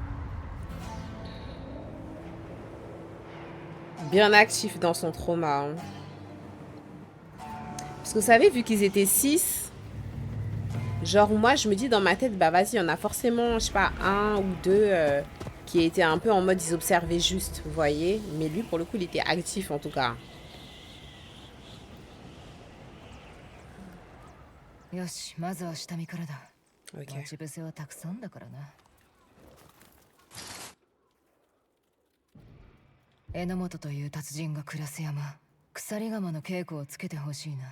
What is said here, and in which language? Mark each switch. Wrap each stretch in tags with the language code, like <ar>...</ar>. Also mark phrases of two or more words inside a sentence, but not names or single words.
<fr>Bien actif dans son trauma. Hein. Parce que vous savez, vu qu'ils étaient 6, genre moi je me dis dans ma tête, bah vas-y, il y en a forcément, je sais pas, 1 ou 2 qui étaient un peu en mode ils observaient juste, vous voyez. Mais lui pour le coup il était actif en tout cas. Ok.</fr> <ja>榎本という達人が暮らす山、鎖釜の稽古をつけてほしいな。</ja>